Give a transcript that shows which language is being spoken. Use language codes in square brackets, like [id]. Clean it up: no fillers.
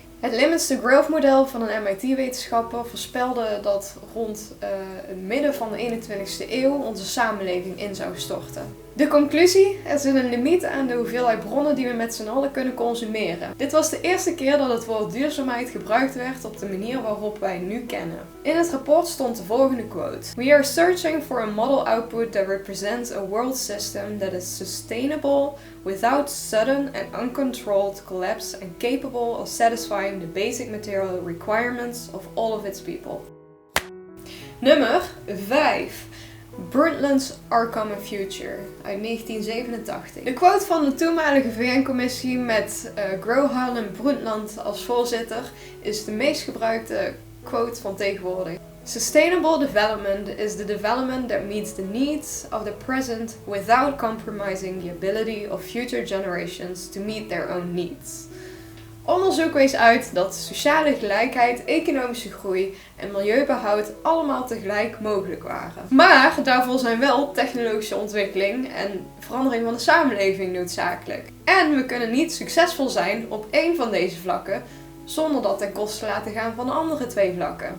[nl] Het Limits to Growth model van een MIT-wetenschapper voorspelde dat rond het midden van de 21ste eeuw onze samenleving in zou storten. De conclusie? Er zit een limiet aan de hoeveelheid bronnen die we met z'n allen kunnen consumeren. Dit was de eerste keer dat het woord duurzaamheid gebruikt werd op de manier waarop wij het nu kennen. In het rapport stond de volgende quote: [en] "We are searching for a model output that represents a world system that is sustainable without sudden and uncontrolled collapse and capable of satisfying the basic material requirements of all of its people." [nl] Nummer 5. Brundtland's Our Common Future uit 1987. De quote van de toenmalige VN-commissie met Gro Harlem Brundtland als voorzitter is de meest gebruikte quote van tegenwoordig. [en] Sustainable development is the development that meets the needs of the present without compromising the ability of future generations to meet their own needs. [nl] Onderzoek wees uit dat sociale gelijkheid, economische groei en milieubehoud allemaal tegelijk mogelijk waren. Maar daarvoor zijn wel technologische ontwikkeling en verandering van de samenleving noodzakelijk. En we kunnen niet succesvol zijn op één van deze vlakken zonder dat ten koste te laten gaan van de andere 2 vlakken.